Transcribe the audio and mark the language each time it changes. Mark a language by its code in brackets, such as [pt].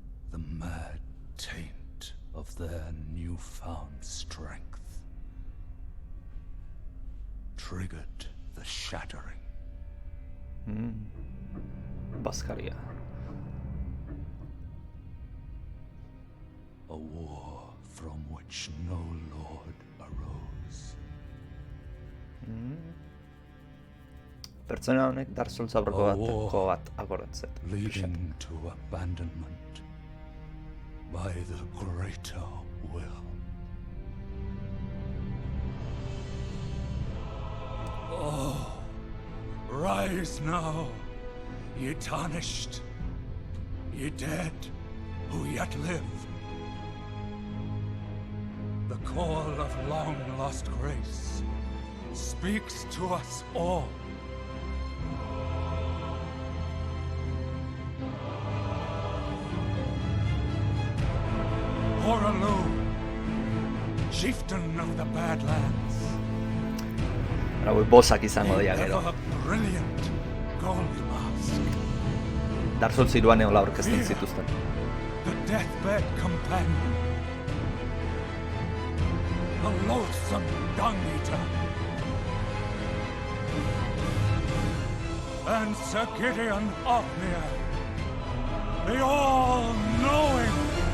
[en] The mad taint of their newfound strength triggered the shattering. Baskaria. A war from which no lord arose. [eu] Pertsona honek Dark Souls aurreko bat akordatzen. [en] Leading to abandonment by the greater will. Oh, rise now, ye tarnished, ye dead who yet live. The call of long-lost grace speaks to us all. Horalu, chieftain of the Badlands. [eu] Hau bossak izango dira gero. [en] Brilliant gold mask. [eu] Dark Souls 3an eola aurkezten zituzten. [en] The deathbed companion. The loathsome dung-eater. And Sir Gideon Ofnir. The all-knowing.